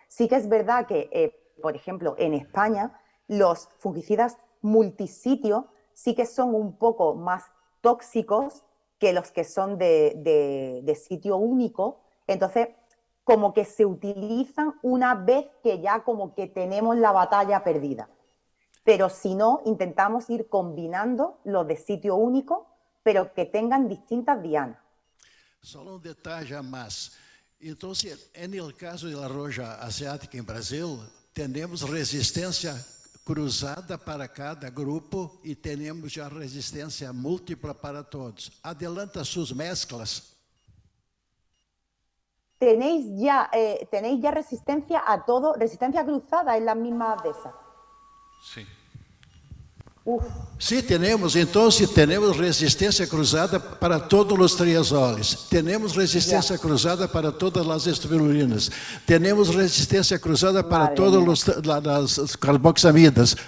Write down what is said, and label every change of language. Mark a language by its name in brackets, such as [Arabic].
[Spanish] Sí que es verdad que, por ejemplo, en España, los fungicidas multisitio sí que son un poco más tóxicos que los que son de sitio único. Entonces, como que se utilizan una vez que ya como que tenemos la batalla perdida. Pero si no, intentamos ir combinando los de sitio único, pero que tengan distintas dianas. [Portuguese] Só detalhe a mais. Então, no caso da [Spanish] roja asiática [Portuguese] em Brasil, temos resistência cruzada para cada grupo e temos já resistência múltipla para todos. [Spanish] Adelanta [Portuguese] suas [Spanish] mezclas. Tenéis ya resistencia a todo, resistencia cruzada en las mismas de esas. Sí. [Portuguese] Sim, temos. Então, temos resistência cruzada para todos os triazoles. Temos resistência cruzada para todas as estrubirulinas. Temos resistência cruzada para todas as carboxamidas.